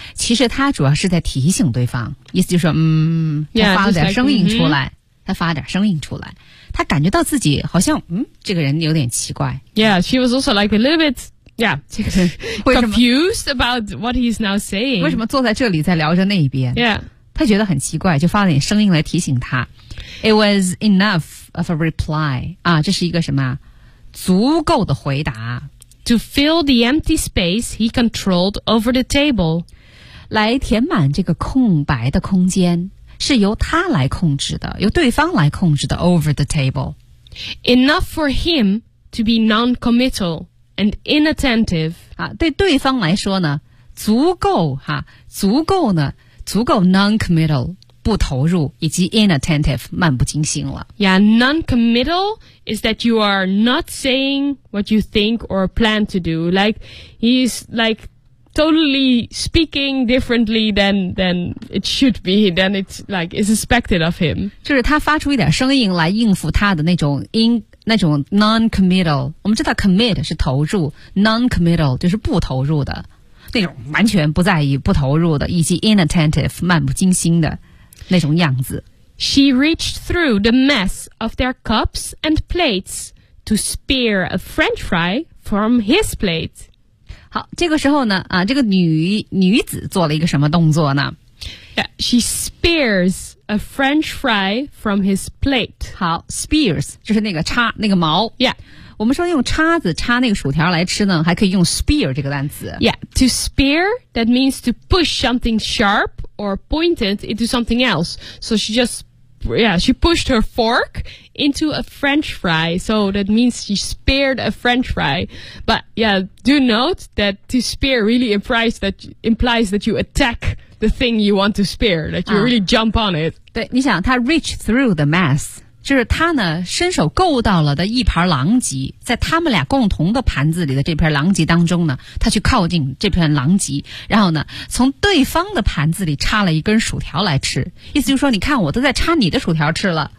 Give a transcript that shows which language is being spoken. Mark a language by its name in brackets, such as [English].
[Chinese] 其实他主要是在提醒对方意思就是说他发了点声音出来 [English] yeah,、 [Chinese] 他发了点声音出来他感觉到自己好像这个人有点奇怪。 [English] Yeah, she was also like a little bit, yeah, confused about what he's now saying. [Chinese] 为什么坐在这里在聊着那一边 [English] Yeah. [Chinese] 他觉得很奇怪就发了点声音来提醒他。 [English] It was enough of a reply. [Chinese] 啊这是一个什么足够的回答。 [English] To fill the empty space he controlled over the table. [Chinese] 来填满这个空白的空间。是由他来控制的由对方来控制的 [English] over the table enough for him to be non-committal and inattentive、 [Chinese] 啊、对对方来说呢足够、啊、足够呢足够 non-committal 不投入以及 inattentive 漫不经心了 [English] yeah non-committal is that you are not saying what you think or plan to do like he's likeTotally speaking differently than it should be, than it's like is expected of him. [Chinese] 就是他发出一点声音来应付他的那种 non-committal. 我们知道 commit 是投入 ，non-committal 就是不投入的，那种完全不在意、不投入的，以及 inattentive 漫不经心的那种样子。 [English] She reached through the mess of their cups and plates to spear a French fry from his plate. [Chinese] 好，这个时候呢，啊，这个女子做了一个什么动作呢？ [English] Yeah, she spears a French fry from his plate. [Chinese] 好 ，spears 就是那个叉，那个矛。 [English] Yeah. [Chinese] 我们说用叉子叉那个薯条来吃呢，还可以用 spear 这个单词。 [English] Yeah, to spear, that means to push something sharp or pointed into something else. So she just, yeah, she pushed her fork into a French fry. So that means she speared a French fry. But yeah, do note that to spear really implies that you attack the thing you want to spear, that you really jump on it. [Chinese] 对，你想，她 [English] reach through the mess. [Chinese] 就是他呢伸手够到了的一盘狼藉，在他们俩共同的盘子里的这盘狼藉当中呢，他去靠近这盘狼藉，然后呢从对方的盘子里插了一根薯条来吃，意思就是说你看我都在插你的薯条吃了。